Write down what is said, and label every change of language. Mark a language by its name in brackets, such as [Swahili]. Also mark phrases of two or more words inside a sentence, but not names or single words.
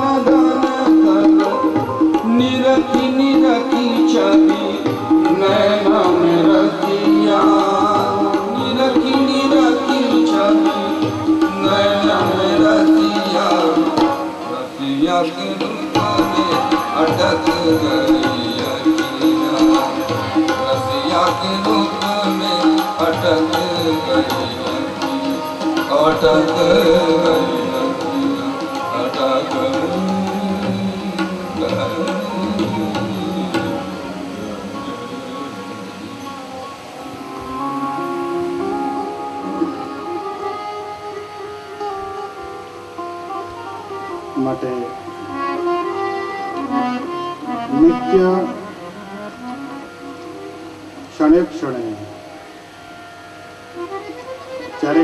[Hindi] धन निरखी निरखी छबी नैना में रसिया निरखी निरखी छबी नैना में रसिया रसिया के रूप में अटक गई अखियाँ रसिया के रूप में अटक गई अखियाँ अटक गई अटक [Gujarati] માટે નિત્ય ક્ષણે ક્ષણે જ્યારે